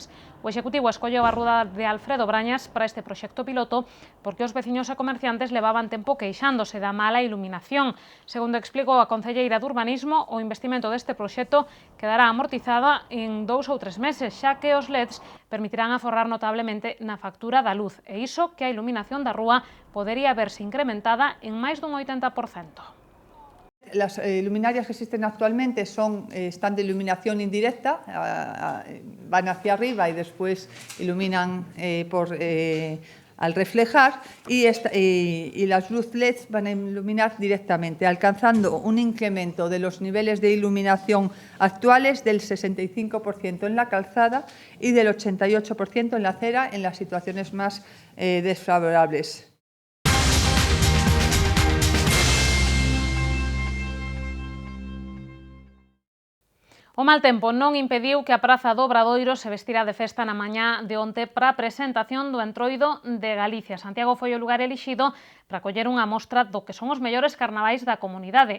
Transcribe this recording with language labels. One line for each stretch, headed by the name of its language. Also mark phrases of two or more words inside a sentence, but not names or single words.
Galician: O Executivo escolleu a rúa de Alfredo Brañas para este proxecto piloto porque os veciños e comerciantes levaban tempo queixándose da mala iluminación. Segundo explicou a concelleira de Urbanismo, o investimento deste proxecto quedará amortizada en 2 ou 3 meses, xa que os LEDs permitirán aforrar notablemente na factura da luz, e iso que a iluminación da rúa podería verse incrementada en máis dun 80%.
Spanish: Las luminarias que existen actualmente están de iluminación indirecta, van hacia arriba y después iluminan al reflejar, y las luz LED van a iluminar directamente, alcanzando un incremento de los niveles de iluminación actuales del 65% en la calzada y del 88% en la acera en las situaciones más desfavorables.
Galician: O mal tempo non impediu que a Praza do Obradoiro se vestira de festa na mañá de onte para a presentación do Entroido de Galicia. Santiago foi o lugar elixido para coller unha mostra do que son os mellores carnavais da comunidade.